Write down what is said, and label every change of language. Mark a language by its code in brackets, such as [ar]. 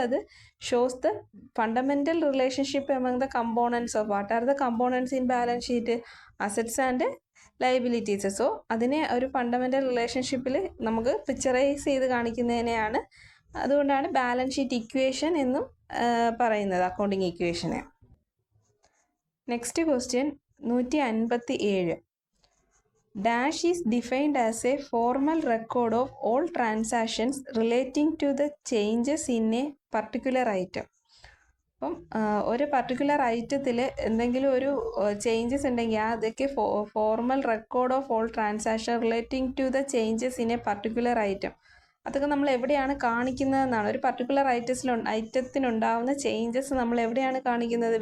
[en] അത് shows the fundamental relationship among the components of what are the components in balance sheet, assets and liabilities. [ml] So അതിനെ ഒരു fundamental റിലേഷൻഷിപ്പിൽ നമുക്ക് picturise ചെയ്ത് കാണിക്കുന്നതിനെയാണ്, അതുകൊണ്ടാണ് ബാലൻസ് ഷീറ്റ് ഇക്വേഷൻ എന്നും പറയുന്നത്, accounting ഇക്വേഷനെ. [en] Next question 157. Dash is defined as a formal record of all transactions relating to the changes in a particular item. [ml] അപ്പം ഒരു പർട്ടിക്കുലർ ഐറ്റത്തിൽ എന്തെങ്കിലും ഒരു ചേഞ്ചസ് ഉണ്ടെങ്കിൽ അതൊക്കെ [en] Formal record of all transaction relating to the changes in a particular item. [ml] അതൊക്കെ നമ്മൾ എവിടെയാണ് കാണിക്കുന്നതെന്നാണ്. ഒരു പർട്ടിക്കുലർ ഐറ്റത്തിനുണ്ടാവുന്ന ചേഞ്ചസ് നമ്മൾ എവിടെയാണ് കാണിക്കുന്നത്?